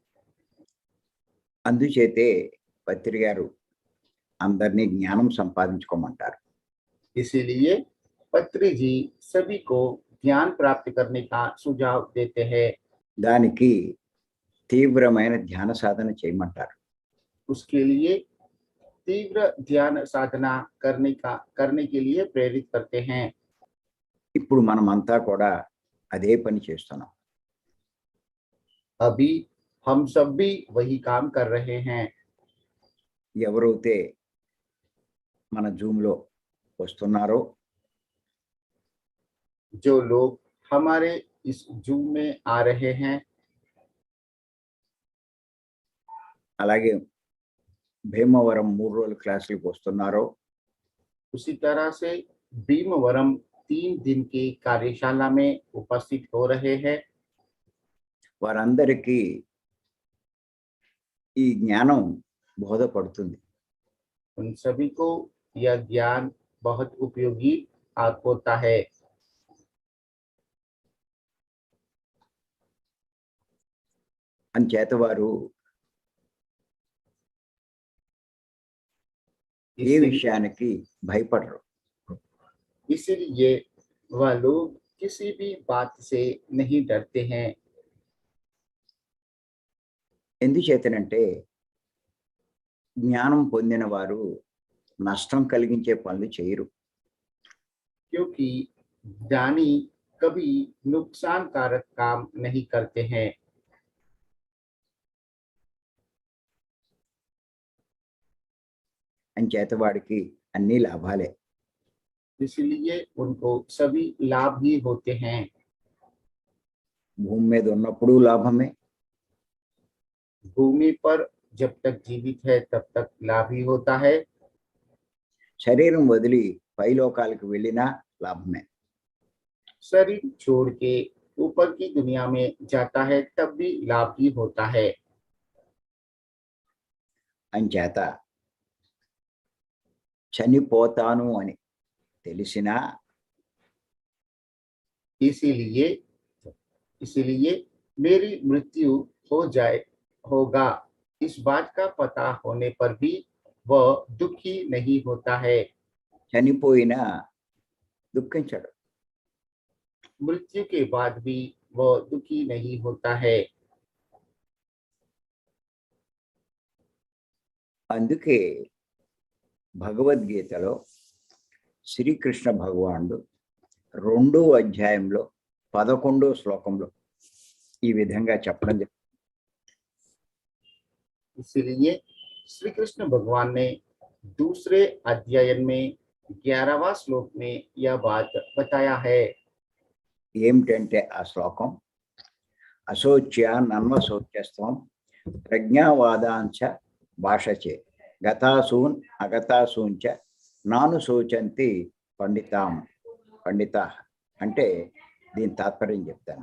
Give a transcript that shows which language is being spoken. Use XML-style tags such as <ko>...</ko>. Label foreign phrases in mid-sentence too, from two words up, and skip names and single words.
<te>అందుచేతే పత్రి గారు అందరినీ జ్ఞానం సంపాదించుకోమంటారు.</te> <hi>इसीलिए पत्री जी सभी को ज्ञान प्राप्त करने का सुझाव देते हैं।</hi> <te>దానికి తీవ్రమైన ధ్యాన సాధన చేయమంటారు.</te> <hi>उसके लिए तीव्र ध्यान साधना करने के लिए प्रेरित करते हैं।</hi> <te>ఇప్పుడు మనమంతా కూడా అదే పని చేస్తున్నాం.</te> <hi>अभी हम सब भी वही काम कर रहे हैं।</hi> <te>ఎవరైతే మన జూమ్లో వస్తున్నారో</te> <hi>जो लोग हमारे इस जूम में आ रहे हैं,</hi> <te>అలాగే భీమవరం 3 రోజుల క్లాసులకు వస్తున్నారో</te> <hi>उसी तरह से भीमवरम 3 दिन की कार्यशाला में उपस्थित हो रहे हैं,</hi> <te>వారందరికీ ఈ జ్ఞానం బోధపడుతుంది.</te> <hi>उन सभी को यह ज्ञान बहुत उपयोगी होता है।</hi> <te>అంచేత వారు ఏ</te> <hi>इसी-</hi> <te>విషయానికి భయపడరు.</te> <hi>इसीलिए वह लोग किसी भी बात से नहीं डरते हैं।</hi> <te>ఎందుచేతనంటే జ్ఞానం పొందిన వారు నష్టం కలిగించే పనులు చేయరు.</te> <hi>क्योंकि ज्ञानी कभी नुकसानकारक काम नहीं करते हैं।</hi> <te>అంచేత వాడికి అన్ని లాభాలే.</te> <hi>इसलिए उनको सभी लाभ ही होते हैं।</hi> <te>భూమి మీద ఉన్నప్పుడు లాభమే,</te> <hi>भूमि पर जब तक जीवित है तब तक लाभ ही होता है।</hi> <te>శరీరం వదిలి పైలోకాలకు వెళ్ళినా లాభమే.</te> <hi>शरीर छोड़ के ऊपर की दुनिया में जाता है तब भी लाभ ही होता है।</hi> <te>అంచేత చనిపోతాను అని తెలిసినా</te> <hi>इसीलिए इसीलिए मेरी मृत्यु होगा, इस बात का पता होने पर भी वह दुखी नहीं होता है।</hi> <te>చనిపోయినా దుఃఖించడు.</te> <hi>मृत्यु के बाद भी वह दुखी नहीं होता है।</hi> <te>అందుకే భగవద్గీతలో శ్రీకృష్ణ భగవానుడు 2వ అధ్యాయంలో 11వ శ్లోకంలో ఈ విధంగా చెప్పడం జరిగింది.</te> <hi>इसलिए श्री कृष्ण भगवान ने दूसरे अध्यायन में 11वां श्लोक में यह बात बताया है।</hi> <te>ఏమిటంటే ఆ శ్లోకం,</te> <sa>అశోచ్య నన్వశోచ్యస్వం ప్రజ్ఞావాదాంచ భాషచే గతాసూన్ అగతాసూంచ నాను శోచంతి పండితాం పండితా</sa> <te>అంటే దీని తాత్పర్యం చెప్తాను.</te>